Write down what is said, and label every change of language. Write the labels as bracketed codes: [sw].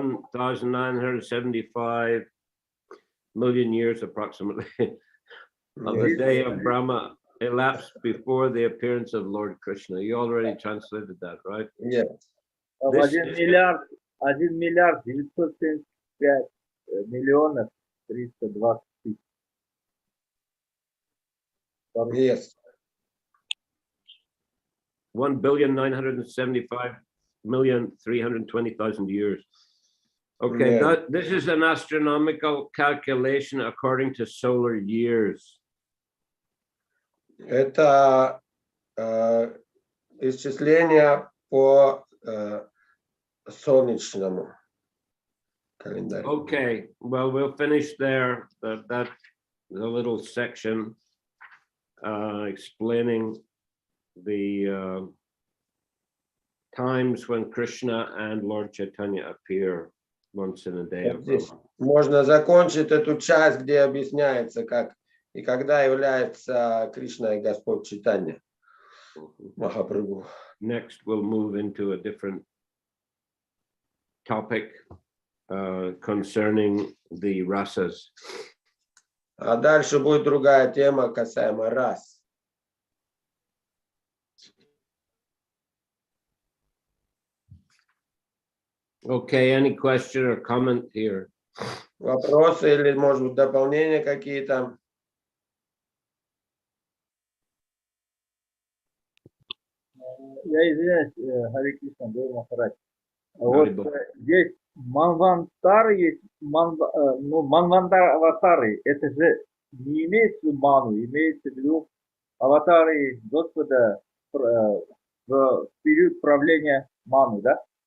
[en] 1,975 million years approximately of the day of Brahma elapsed before the appearance of Lord Krishna. You already translated that, right? Yeah. [ru] 1 миллиард 975 миллионов 320 тысяч. [en] Yes. 1,975,320,000 years. Okay, Yeah. this is an astronomical calculation according to solar years. [ru] Это исчисление по солнечному календарю. [en] Okay, well, we'll finish there. That's a little section explaining the times when Krishna and Lord Chaitanya appear once in a day. [ru] Вот здесь можно закончить эту часть, где объясняется, как и когда является Кришна и Господь Чайтанья Махапрабху. [en] Next, we'll move into a different topic concerning the rasas. [ru] А дальше будет другая тема касаемо рас. [en] Okay, any question or comment here? [ru] Вопросы или, может быть, дополнения какие-то? Я извиняюсь, Хари Кришна, Гуру Махарадж. Вот Гарибо. здесь Манвантары есть, Манвантар аватары, это же не имеется в виду ману, имеется в виду аватары Господа в период правления ману, да?